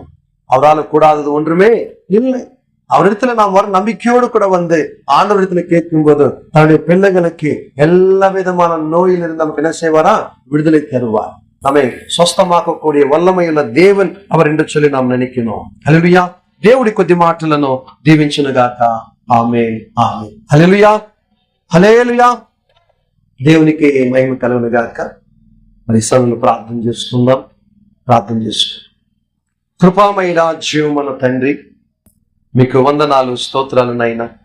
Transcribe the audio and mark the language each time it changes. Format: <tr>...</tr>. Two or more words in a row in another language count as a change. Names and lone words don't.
<ta>அவரால் கூடாதது ஒன்றுமே இல்லை. அவரிடத்துல நாம் வர நம்பிக்கையோடு கூட வந்து ஆண்டவரிடத்துல கேட்கும் போது தன்னுடைய பிள்ளைகளுக்கு எல்லா விதமான நோயிலிருந்து நமக்கு என்ன செய்வாரா? விடுதலை தருவார். நம்மை சொஸ்தமாக்கக்கூடிய வல்லமையுள்ள దేవుని அவர் என்று சொல்லி நாம் நினைக்கணும்.</ta> <te>హల్లెలూయా. దేవుడి కొద్ది మాటలను దీవించును గాక. ఆమేన్, ఆమేన్. హల్లెలూయా, హల్లెలూయా. దేవునికి మహిమ కలుగును గాక. మరి సభను ప్రార్థన చేసుకుందాం. ప్రార్థన చేసుకుందాం. కృపామయుడ జీవమున్న తండ్రి, మీకు వందనాలు, స్తోత్రాలు నాయనా.</te>